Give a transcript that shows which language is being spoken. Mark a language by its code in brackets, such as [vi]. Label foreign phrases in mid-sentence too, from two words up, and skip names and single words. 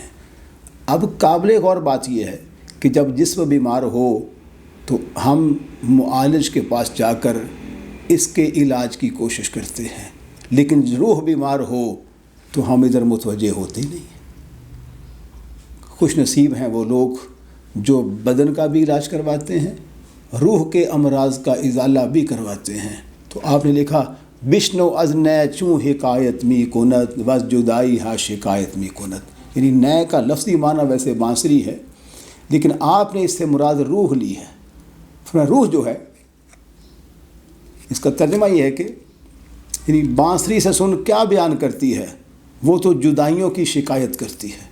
[ur] اب قابل غور بات یہ ہے کہ جب جسم بیمار ہو تو ہم معالج کے پاس جا کر اس کے علاج کی کوشش کرتے ہیں، لیکن روح بیمار ہو تو ہم ادھر متوجہ ہوتے ہی نہیں۔ خوش نصیب ہیں وہ لوگ جو بدن کا بھی علاج کرواتے ہیں، روح کے امراض کا ازالہ بھی کرواتے ہیں۔ تو آپ نے لکھا: [fa] بشنو از نئے چوں حکایت می کند وز جدائی ہا شکایت می کند، [ur] یعنی نئے کا لفظی معنی ویسے بانسری ہے، لیکن آپ نے اس سے مراد روح لی ہے۔ روح جو ہے، اس کا ترجمہ یہ ہے کہ یعنی بانسری سے سن کیا بیان کرتی ہے، وہ تو جدائیوں کی شکایت کرتی ہے۔